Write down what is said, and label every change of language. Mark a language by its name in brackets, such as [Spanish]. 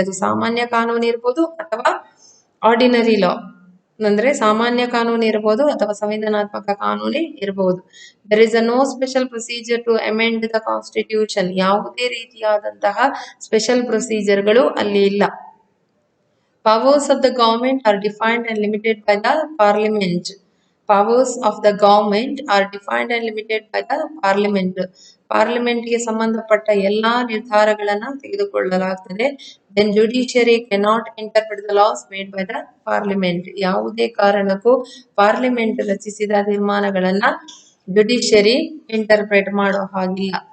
[Kannada] ಅದು ಸಾಮಾನ್ಯ ಕಾನೂನು ಇರ್ಬೋದು ಅಥವಾ ಆರ್ಡಿನರಿ ಲಾ ಅಂದ್ರೆ ಸಾಮಾನ್ಯ ಕಾನೂನು ಇರಬಹುದು ಅಥವಾ ಸಂವಿಧಾನಾತ್ಮಕ ಕಾನೂನು ಇರಬಹುದು. [English] there is no special procedure to amend the constitution. [Kannada] ಯಾವುದೇ ರೀತಿಯಾದಂತಹ ಸ್ಪೆಷಲ್ ಪ್ರೊಸೀಜರ್ಗಳು ಅಲ್ಲಿ ಇಲ್ಲ. [English] powers of the government are defined and limited by the parliament. powers of the government are defined and limited by the parliament. [Kannada] ಪಾರ್ಲಿಮೆಂಟ್ಗೆ ಸಂಬಂಧಪಟ್ಟ ಎಲ್ಲಾ ನಿರ್ಧಾರಗಳನ್ನ ತೆಗೆದುಕೊಳ್ಳಲಾಗ್ತದೆ. [English] Then judiciary cannot interpret the laws made by the parliament. [Kannada] ಯಾವುದೇ ಕಾರಣಕ್ಕೂ parliament ರಚಿಸಿದ ತೀರ್ಮಾನಗಳನ್ನ judiciary interpret ಮಾಡೋ ಹಾಗಿಲ್ಲ.